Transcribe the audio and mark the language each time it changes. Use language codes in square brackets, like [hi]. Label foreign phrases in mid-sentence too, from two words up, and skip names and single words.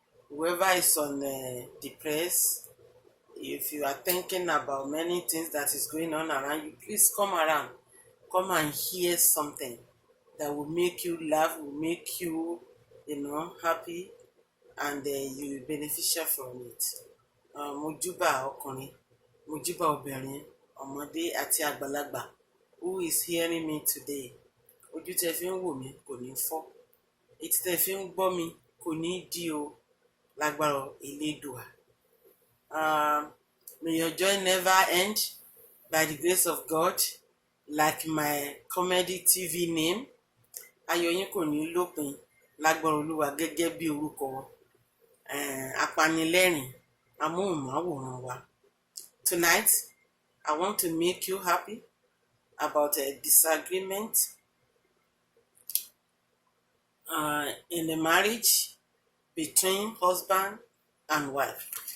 [en] Whoever is on, uh, depressed, if you are thinking about many things that is going on around you, please come around. Come and hear something that will make you laugh, will make you, you know, happy, and, uh, you will beneficial from it. [yo] Uh, mo júbà ọkùnrin, mo júbà obìnrin, ọmọdé àti àgbàlagbà [en] who is hearing me today. [yo] Ojú tẹ́ fi ń wò mí kò ní fọ́. Etí tẹ́ fi ń gbọ́ mi kò ní dí o, lágbára Elédùà. [en] Uh, may your joy never end by the grace of God, like my comedy T V name. [yo] Ayọ̀ yín kò ní lópin lágbára Olúwa gẹ́gẹ́ bí orúkọ, eh, apanilẹ́rìn amóhùnmáwòrán wa. [en] Tonight, I want to make you happy about a disagreement, uh, in the marriage between husband and wife.